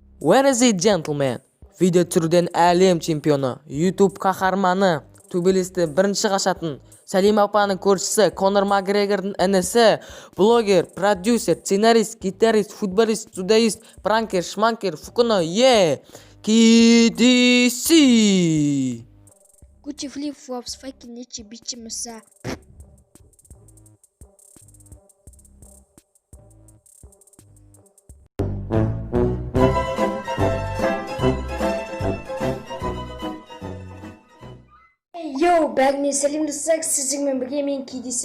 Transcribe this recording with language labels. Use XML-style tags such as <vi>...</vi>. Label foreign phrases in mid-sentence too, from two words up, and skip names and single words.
<en>Ladies and gentlemen,</en> <kk>видео түрден әлем чемпионы, YouTube қаһарманы, төбелесті бірінші қашатын, Сәлим апаның көршісі, Конор Макгрегордың інісі, блогер, продюсер, сценарист, гитарист, футболист, дзюдоист, пранкер, шманкер, фукуно, KDC.</kk> <en>Gucci flip-flops, fucking Nietzsche, bitch, massa.</en> <kk>Йоу, бәріне сәлем достар, сіздермен бірге мен KDC.</kk>